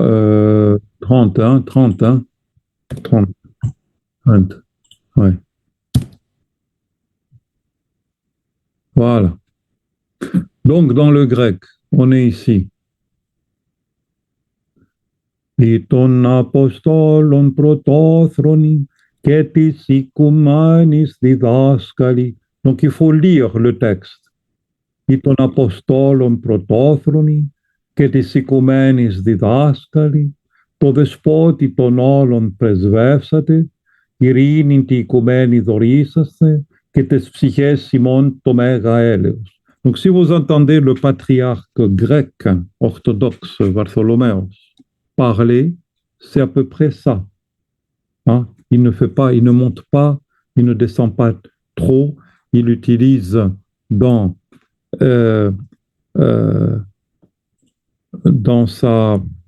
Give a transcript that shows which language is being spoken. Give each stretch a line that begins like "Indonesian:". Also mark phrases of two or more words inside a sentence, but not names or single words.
French: 30, hein? 30, hein? 30, 30, ouais. Voilà. Donc, dans le grec, on est ici.
Greek: Τῶν ἀποστόλων πρωτόθρονοι, καὶ τῆς οἰκουμένης διδάσκαλοι.
French: Donc, il faut lire le texte.
Greek: Τῶν ἀποστόλων πρωτόθρονοι, καὶ τῆς οἰκουμένης διδάσκαλοι, τῷ δεσπότῃ τῶν όλων πρεσβεύσατε, ειρήνην τη οικουμένη δωρήσαστε, και τες ψυχές ημών το μέγα έλεος.
French: Donc, si vous entendez le patriarche grec orthodoxe Bartholoméos parler, c'est à peu près ça. Hein. Il ne fait pas, il ne monte pas, il ne descend pas trop. Il utilise dans, euh, euh, dans sa...